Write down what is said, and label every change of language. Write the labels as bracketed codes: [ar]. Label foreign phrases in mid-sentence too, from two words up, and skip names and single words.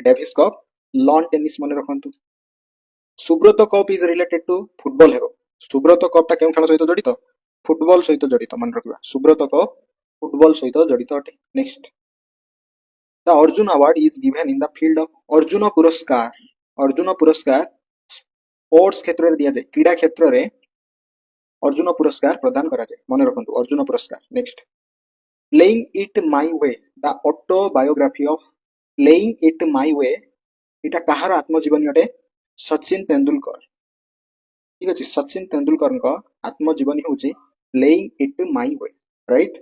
[en] Davis Cup lawn tennis [or] ମନ ରଖନ୍ତୁ. [en] Subroto Cup is related to football हेबो. [or] ସୁବ୍ରତ କପ ଟା କେଉ ଖେଳ ସହିତ ଜଡ଼ିତ? ଫୁଟବଲ ସହିତ ଜଡ଼ିତ ମନ ରଖିବା. ସୁବ୍ରତ କପ ଫୁଟବଲ ସହିତ ଜଡ଼ିତ ଅଟେ. [en] next the Arjuna Award is given in the field of. [or] अर्जुन पुरस्कार. ଅର୍ଜୁନ ପୁରସ୍କାର sports କ୍ଷେତ୍ର ରେ ଦିଆ ଯାଏ. କ୍ରୀଡ଼ା କ୍ଷେତ୍ର ରେ ଅର୍ଜୁନ ପୁରସ୍କାର ପ୍ରଦାନ କରା ଯାଏ. ମନ ରଖନ୍ତୁ ଅର୍ଜୁନ ପୁରସ୍କାର. [en] next Playing It My Way the autobiography of. [or] प्लेइंग इट माय वे ଇଟା କାହାର ଆତ୍ମଜୀବନୀ ଅଟେ? सचिन तेंदुलकर. ଠିକ ଅଛି ସଚିନ ତେନ୍ଦୁଲକର କୁ ଆତ୍ମଜୀବନୀ ହଉଛି प्लेइंग इट माय वे, राइट?